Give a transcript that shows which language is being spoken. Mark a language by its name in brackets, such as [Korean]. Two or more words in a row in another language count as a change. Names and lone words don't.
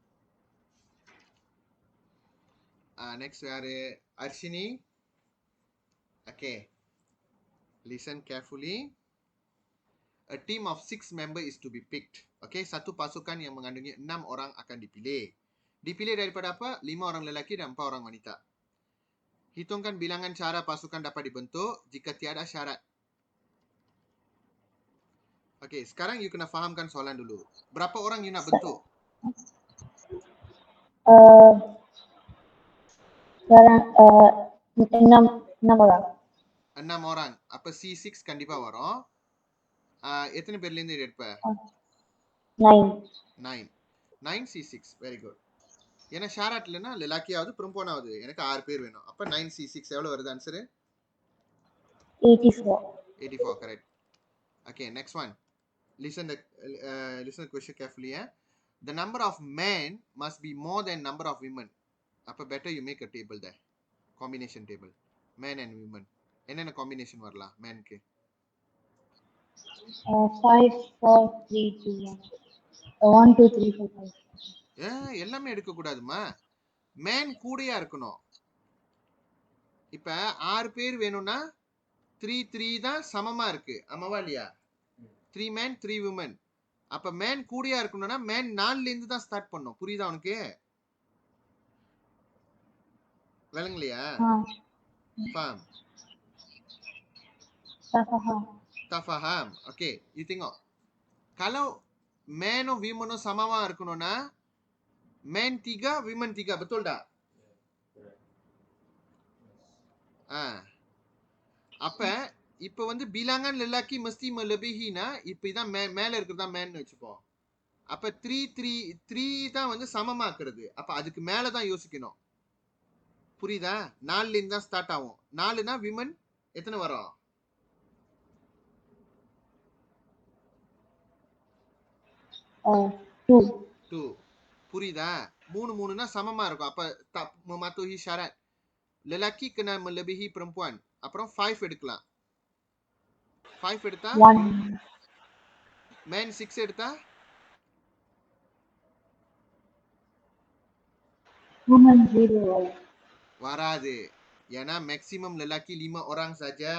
[English] Next we are Arshini. Okay, listen carefully. A team of 6 members is to be picked. [Malay] Okay, satu pasukan yang mengandungi 6 orang akan dipilih. Dipilih daripada apa? 5 orang lelaki dan 4 orang wanita. Hitungkan bilangan cara pasukan dapat dibentuk jika tiada syarat. Okay, sekarang you kena fahamkan soalan dulu. Berapa orang you nak bentuk? Sekarang 6 orang. 6 orang. [Tamil] அப்ப C6 கண்டிப்பா வரும். எத்தனை பேர்ல இருந்து எடுப்ப? [English] 9. 9 C6. Very good. [Tamil] ஏன்னா ஷாராட் இல்லைன்னா லெலாக்கியாவது பெரும்போனாவது எனக்கு 6 பேர் வேணும். அப்ப 9 C6 எவ்வளவு வருது ஆன்சர்? 84. [English] Correct. Okay, next one. Listen the question carefully. The number of men must be more than number of women. அப்ப better you make a table there. Combination table. Men and women. [Tamil] என்னென்ன காம்பினேஷன் வரலாம் மேனுக்கு? 5 4 3 2 1 2 3 4 5. எல்லாமே எடுக்க கூடாதுமா. மேன் கூடயா இருக்கணும். இப்ப 6 பேர் வேணும்னா 3 3 தான் சமமா இருக்கு. ஆமாவா இல்லையா? [English] 3 men 3 women. [Tamil] அப்ப மேன் கூடயா இருக்கணும்னா மேன் 4ல இருந்து தான் ஸ்டார்ட் பண்ணணும். புரியுதா உனக்கு? விளங்கலையா? [Malay] Faham? Tak faham. Okay, you tengok. Kalau [English] man or women [Tamil] சமமா இருக்கணும்னா [Malay] men 3, women 3, betul tak? [Tamil] அப்ப இப்ப வந்து [Malay] bilangan lelaki mesti melebihi [Tamil] னா இப்ப இதான் மேல இருக்குறதா மேன் வெச்சுப்போம். அப்ப 3 3 3 தான் வந்து சமமாக்குறது. அப்ப அதுக்கு மேல தான் யோசிக்கணும். புரியுதா? 4ல இருந்து தான் ஸ்டார்ட் ஆகும். 4னா women எத்தனை வரும்? 2. புரியுதா? 3 3னா சமமா இருக்கும். அப்ப [Malay] tak mematuhi syarat. Lelaki kena melebihi perempuan. [Tamil] அப்புறம் 5 எடுக்கலாம். 5 எடுத்தா 1. man 6 எடுத்தா women 0. வராது. ஏன்னா மேக்ஸிமம் [Malay] lelaki 5 orang saja.